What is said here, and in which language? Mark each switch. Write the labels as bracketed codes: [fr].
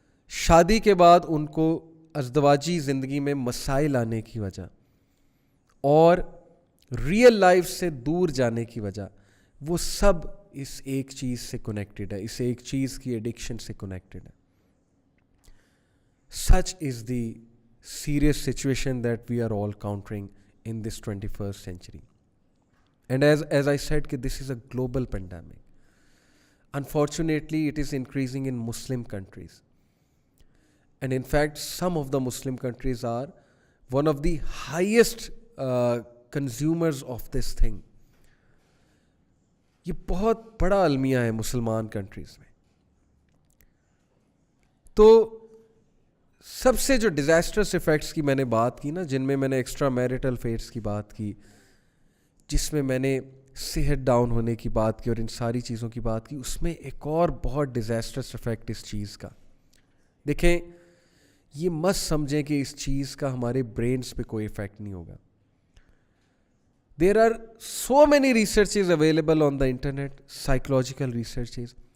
[ur] شادی کے بعد ان کو ازدواجی زندگی میں مسائل آنے کی وجہ, اور ریئل لائف سے دور جانے کی وجہ, وہ سب اس ایک چیز سے کنیکٹڈ ہے, اس ایک چیز کی ایڈکشن سے کنیکٹڈ ہے. [en] Such is the serious situation that we are all countering in this 21st century. And as I said, this is a global pandemic. Unfortunately, it is increasing in Muslim countries. And in fact, some of the Muslim countries are one of the highest consumers of this thing. [ur] یہ بہت بڑا المیہ ہے مسلمان countries میں. تو سب سے جو ڈیزاسٹرس ایفیکٹس کی میں نے بات کی نا, جن میں میں نے ایکسٹرا میریٹل افیئرس کی بات کی, جس میں میں نے صحت ڈاؤن ہونے کی بات کی اور ان ساری چیزوں کی بات کی, اس میں ایک اور بہت ڈیزاسٹرس ایفیکٹ اس چیز کا. دیکھیں, یہ مت سمجھیں کہ اس چیز کا ہمارے برینز پہ کوئی ایفیکٹ نہیں ہوگا. [en] There are so many researches available on the internet, psychological researches.